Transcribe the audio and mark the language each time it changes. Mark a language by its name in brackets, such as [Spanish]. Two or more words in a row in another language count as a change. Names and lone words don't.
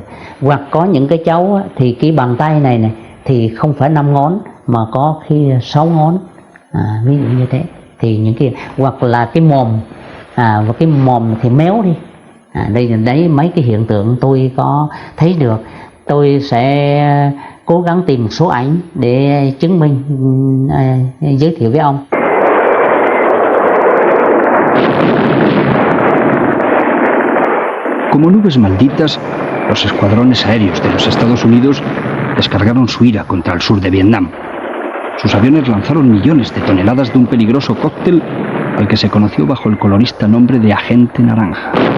[Vietnamese] Hoặc có những cái cháu thì cái bàn tay này thì không phải 5 ngón mà có khi 6 ngón, ví dụ như thế. Thì những cái hoặc là cái mồm và cái mồm thì méo đi. Đấy mấy cái hiện tượng tôi có thấy được. Tôi sẽ cố gắng tìm một số ảnh để chứng minh, giới thiệu với ông. [Spanish] Como nubes malditas, los escuadrones aéreos de los Estados Unidos descargaron su ira contra el sur de Vietnam. Sus aviones lanzaron millones de toneladas de un peligroso cóctel al que se conoció bajo el colorista nombre de Agente Naranja.